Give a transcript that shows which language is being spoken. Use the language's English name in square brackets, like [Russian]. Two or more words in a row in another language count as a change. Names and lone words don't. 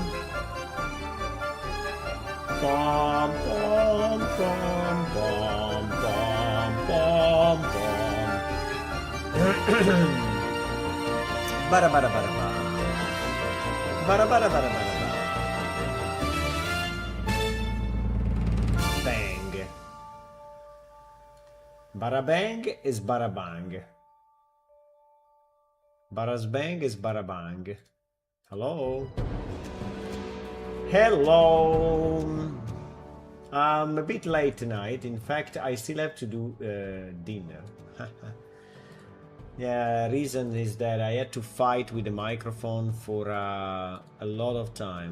[English] Bum, bum, bum, bum, bum, bum, bum. Ba-da-ba-da-ba-da-bum. Ba-da-ba-da-ba-da-ba-da. Bang. Barabang is barabang. Barasbang is barabang. Hello? Hello! I'm a bit late tonight. In fact, I still have to do dinner. Yeah, reason is that I had to fight with the microphone for a lot of time.